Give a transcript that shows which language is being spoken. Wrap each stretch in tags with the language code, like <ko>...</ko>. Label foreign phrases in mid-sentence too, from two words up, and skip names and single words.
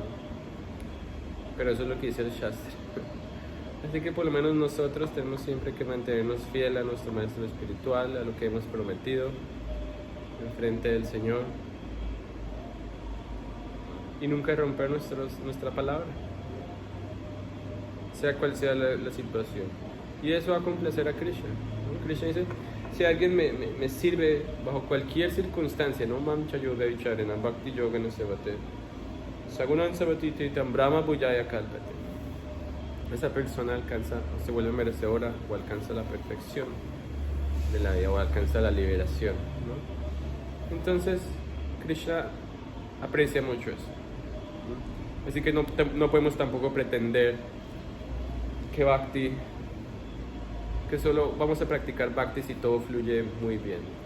<es>Pero eso es lo que dice el Shastra. Así que por lo menos nosotros tenemos siempre que mantenernos fiel a nuestro maestro espiritual, a lo que hemos prometido en frente del Señor, y nunca romper nuestra palabra, sea cual sea la situación. Y eso va a complacer a Krishna, ¿no? Krishna dice, si alguien me sirve bajo cualquier circunstancia, no</es> <sa>मामच योग विचरेन, भक्ति योग नो सेवते, सगुणान् सवति तितम् ब्रह्म भुजय कल्पते.</sa> <es>Esa persona se vuelve merecedora o alcanza la perfección de la vida o alcanza la liberación, ¿no? Entonces, Krishna aprecia mucho eso, ¿no? Así que no podemos tampoco pretender que bhakti, que solo vamos a practicar bhakti si todo fluye muy bien.</es>